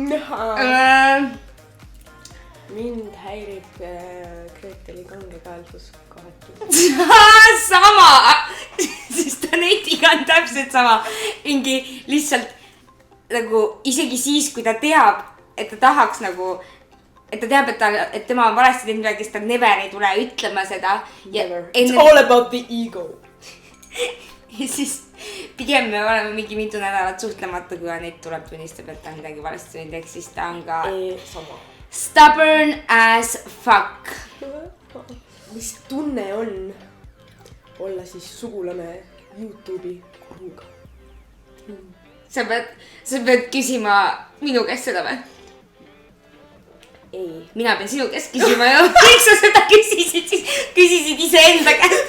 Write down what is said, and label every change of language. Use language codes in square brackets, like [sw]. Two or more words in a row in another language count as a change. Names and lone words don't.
[et] Mind häirib Greteli kangekaelsus kohati. Sama! Sest Anetiga on täpselt sama. Mingi lihtsalt nagu isegi siis, kui ta teab, et ta tahaks nagu, et ta teab, et tema on valesti teinud midagi, kes ta never ei tule ütlema seda. [en] Never. It's all about the ego. [et] Ja siis pigem me oleme mingi mitu nädalat suhtlemata, kui Anett tuleb tunnistab, et ta on midagi valesti teinud, ehk siis ta on ka sama. [en] Stubborn as fuck. [et] Mis tunne on olla siis sugulane YouTube'i kuruga? Sa pead küsima minu käest seda või? Ei. Mina pean sinu käest küsima ja miks sa seda küsisid iseenda käest.